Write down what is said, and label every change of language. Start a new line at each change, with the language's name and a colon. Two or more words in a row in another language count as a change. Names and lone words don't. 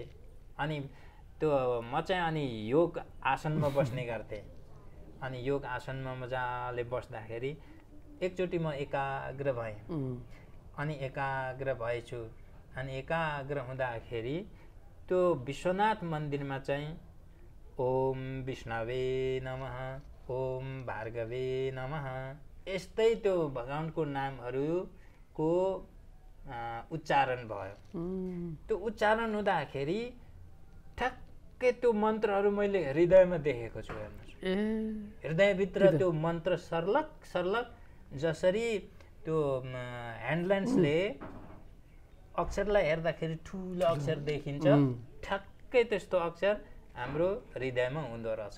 Nepali: अनि त्यो म चाहिँ अनि योग आसनमा बस्ने गर्थेँ। अनि योग आसनमा मजाले बस्दाखेरि एकचोटि म एकाग्र भएँ। अनि एकाग्र भएछु। अनि एकाग्र हुँदाखेरि त्यो विश्वनाथ मन्दिरमा चाहिँ
Sanskrit: ओम विष्णवे नमः ओम भार्गवे नमः
Nepali: यस्तै त्यो भगवानको नामहरूको उच्चारण भयो। त्यो उच्चारण हुँदाखेरि ठ्याक्कै त्यो मन्त्रहरू मैले हृदयमा देखेको छु। हेर्नुहोस्, हृदयभित्र त्यो मन्त्र सर्लक सर्लक जसरी त्यो ह्यान्डलेन्सले अक्षरलाई हेर्दाखेरि ठुलो अक्षर देखिन्छ, ठ्याक्कै त्यस्तो अक्षर हाम्रो हृदयमा हुँदो रहेछ।